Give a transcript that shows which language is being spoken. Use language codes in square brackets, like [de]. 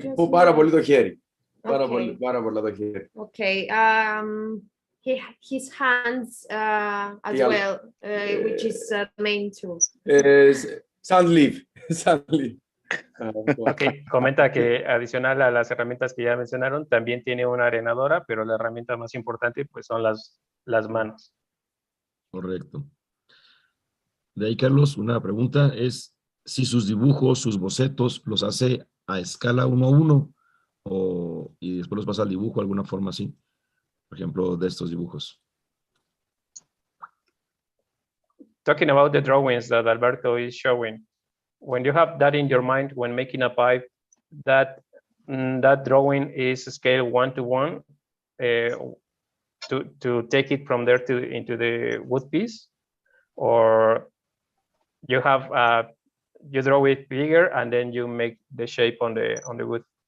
[el] Πάρα πολύ το χέρι. Πάρα πολύ το χέρι. [en] Okay. his hands as Yeah. well, which is the main tool. Sand leaf. Sand leaf. Okay. [es] Comenta que adicional a las herramientas que ya mencionaron, también tiene una arenadora, pero la herramienta más importante pues son las manos. Correcto. De ahí, Carlos, una pregunta es si sus dibujos, sus bocetos, los hace a escala 1:1 y después los pasa al dibujo de alguna forma así. Por ejemplo, de estos dibujos. [en] Talking about the drawings that Alberto is showing, when you have that in your mind when making a pipe, that drawing is scale 1:1 to take it from there into the wood piece, or you have you draw it bigger and then you make the shape on the wood.